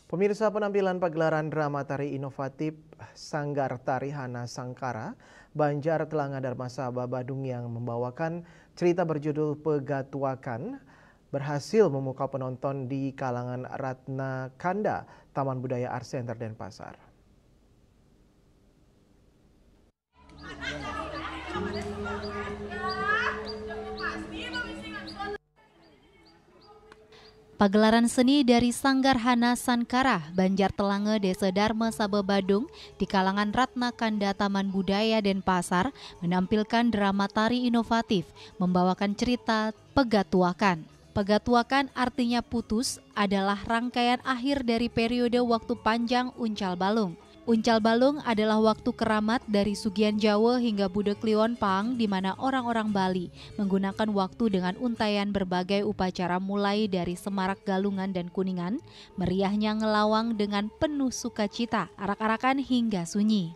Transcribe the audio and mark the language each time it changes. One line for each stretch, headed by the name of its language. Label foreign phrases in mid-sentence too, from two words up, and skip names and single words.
Indonesian: Pemirsa, penampilan pagelaran drama tari inovatif Sanggar Tari Hana Sangkara Banjar Telanga Darmasaba Badung yang membawakan cerita berjudul Pegatuakan berhasil memukau penonton di kalangan Ratna Kanda, Taman Budaya Art Center Denpasar. Pagelaran seni dari Sanggar Hana Sangkara, Banjar Telanga, Desa Darmasaba Badung di kalangan Ratna Kanda Taman Budaya Denpasar menampilkan drama tari inovatif membawakan cerita Pegatuakan. Pegatuakan artinya putus adalah rangkaian akhir dari periode waktu panjang Uncal Balung. Uncal Balung adalah waktu keramat dari Sugian Jawa hingga Budeg Kliwon Pang, di mana orang-orang Bali menggunakan waktu dengan untaian berbagai upacara mulai dari semarak galungan dan kuningan, meriahnya ngelawang dengan penuh sukacita, arak-arakan hingga sunyi.